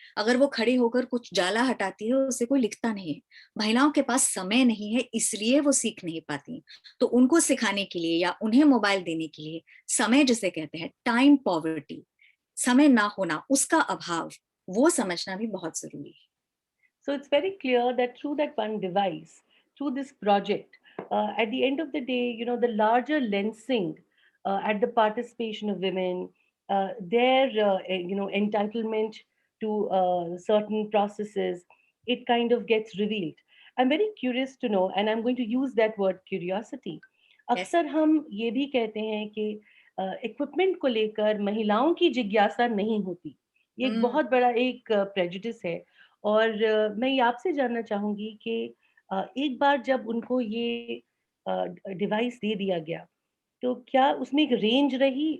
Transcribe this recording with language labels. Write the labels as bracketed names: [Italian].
[Hindi] अगर वो खड़े होकर कुछ जाला हटाती है, उसे कोई लिखता नहीं है। महिलाओं के पास समय नहीं है, इसलिए वो सीख नहीं पाती। तो उनको सिखाने के लिए या उन्हें मोबाइल देने के लिए, समय जिसे कहते हैं टाइम पॉवर्टी, समय ना होना, उसका अभाव, वो समझना भी बहुत जरूरी है। [English] So it's very clear that through that one device, through this project, at the end of the day, you know, the larger lensing at the participation of women, their entitlement to certain processes, it kind of gets revealed. I'm very curious to know, and I'm going to use that word curiosity. [Hindi] अक्सर हम ये भी कहते हैं कि equipment को लेकर महिलाओं की जिज्ञासा नहीं होती। ये एक बहुत बड़ा एक प्रेजुडिस है। और मैं ये आपसे जानना चाहूंगी कि एक बार जब उनको ये डिवाइस दे दिया गया, तो क्या उसमें एक रेंज रही?